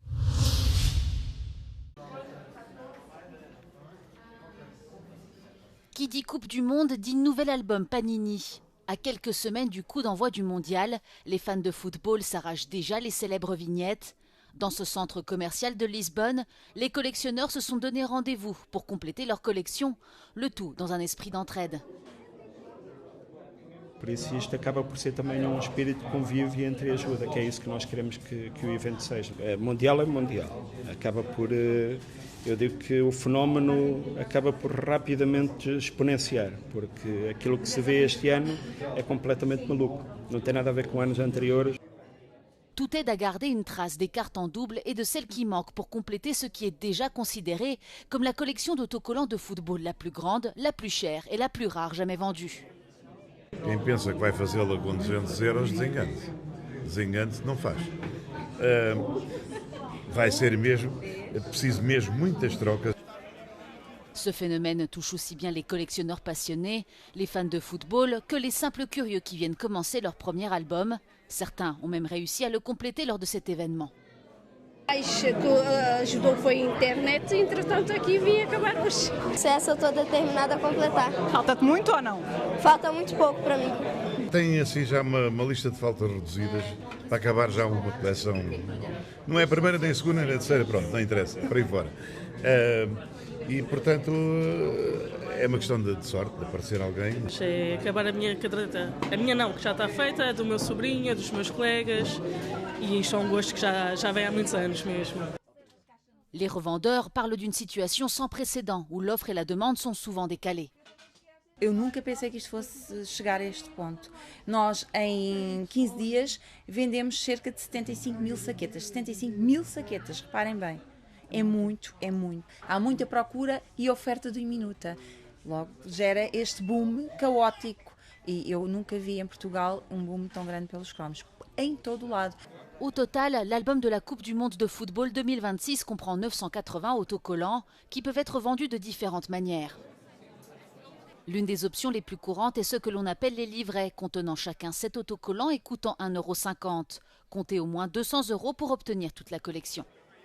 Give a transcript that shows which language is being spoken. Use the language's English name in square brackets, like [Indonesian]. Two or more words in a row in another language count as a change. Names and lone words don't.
[French] Qui dit Coupe du Monde dit nouvel album Panini. À quelques semaines du coup d'envoi du mondial, les fans de football s'arrachent déjà les célèbres vignettes. Dans ce centre commercial de Lisbonne, les collectionneurs se sont donné rendez-vous pour compléter leur collection, le tout dans un esprit d'entraide. [Portuguese] Por isso isto acaba por ser também espírito de convívio e entre ajuda, que é isso que nós queremos que o evento seja. Mundial é mundial. Acaba por, eu digo que o fenómeno acaba por rapidamente exponenciar, porque aquilo que se vê este ano é completamente maluco. Não tem nada a ver com anos anteriores. [French] Tout aide à garder une trace des cartes en double et de celles qui manquent pour compléter ce qui est déjà considéré comme la collection d'autocollants de football la plus grande, la plus chère et la plus rare jamais vendue. [Portuguese] Quem pensa que vai fazê-la com 200 euros, desengane-se. Desengane-se, não faz. Vai ser mesmo, é preciso mesmo muitas trocas. [French] Ce phénomène touche aussi bien les collectionneurs passionnés, les fans de football, que les simples curieux qui viennent commencer leur premier album. Certains ont même réussi à le compléter lors de cet événement. [Portuguese] Acho que ajudou foi a internet, entretanto aqui vim acabar hoje. Eu estou determinada a completar. Falta-te muito ou não? Falta muito pouco para mim. Tem assim já uma lista de faltas reduzidas para acabar já uma coleção. Não é a primeira, nem a segunda, nem a terceira, pronto, não interessa, para aí fora. E, portanto, é uma questão de sorte, de aparecer alguém. Deixei acabar a minha caderneta. A minha não, que já está feita, é do meu sobrinho, é dos meus colegas. E isto é um gosto que já vem há muitos anos mesmo. [French] Les revendeurs parlent d'une situation sans précédent, où l'offre et la demande sont souvent décalées. [Portuguese] Eu nunca pensei que isto fosse chegar a este ponto. Nós, em 15 dias, vendemos cerca de 75 mil saquetas. 75 mil saquetas, reparem bem. É muito, é muito. Há muita procura e oferta diminuta. Logo, gera este boom caótico. E eu nunca vi em Portugal um boom tão grande pelos cromos. Em todo o lado. [French] Au total, l'album de la Coupe du Monde de football 2026 comprend 980 autocollants qui peuvent être vendus de différentes manières. L'une des options les plus courantes est ce que l'on appelle les livrets, contenant chacun 7 autocollants et coûtant 1,50 €. Comptez au moins 200 € pour obtenir toute la collection.